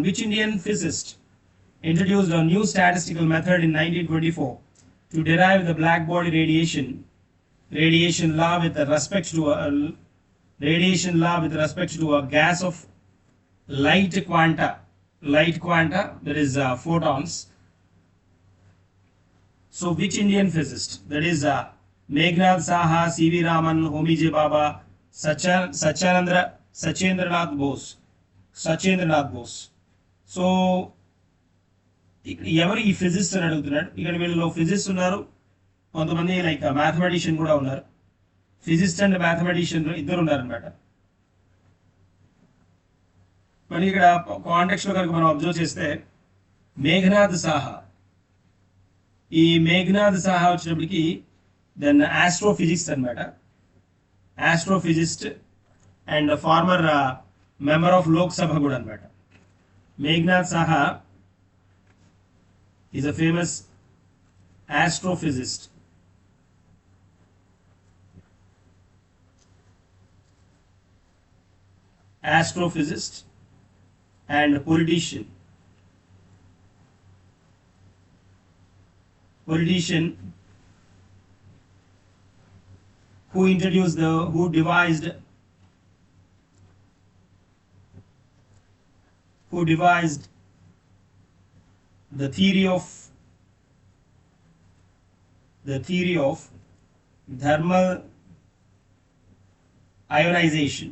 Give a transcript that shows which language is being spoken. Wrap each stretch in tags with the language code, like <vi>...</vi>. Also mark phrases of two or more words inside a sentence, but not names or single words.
<en>Which Indian physicist introduced a new statistical method in 1924 to derive the black body radiation law with respect to a gas of light quanta, that is photons. So which Indian physicist? That is Meghnad Saha, C.V. Raman, Homi J. Baba, Sachendranath Bose.</en> <te>సో ఎవరు ఈ ఫిజిసిస్ట్ అని అడుగుతున్నాడు. ఇక్కడ వీళ్ళలో ఫిజిసిస్ట్ ఉన్నారు, కొంతమంది</te> <en>like mathematician</en> <te>కూడా ఉన్నారు.</te> <en>physicist and mathematician</en> <te>ఇద్దరు ఉన్నారనమాట. మరి ఇక్కడ కాంటెక్స్ట్ లో కనుక మనం అబ్జర్వ్ చేస్తే మేఘనాథ్ సాహా, ఈ మేఘనాథ్ సాహా వచ్చినప్పటికి</te> <en>then astrophysics</en> <te>అనమాట.</te> <en>astrophysicist and former member of Lok Sabha</en> <te>కూడా అనమాట.</te> <en>మేఘనాథ్ సాహా is a famous astrophysicist. And politician who devised the theory of thermal ionization.</en>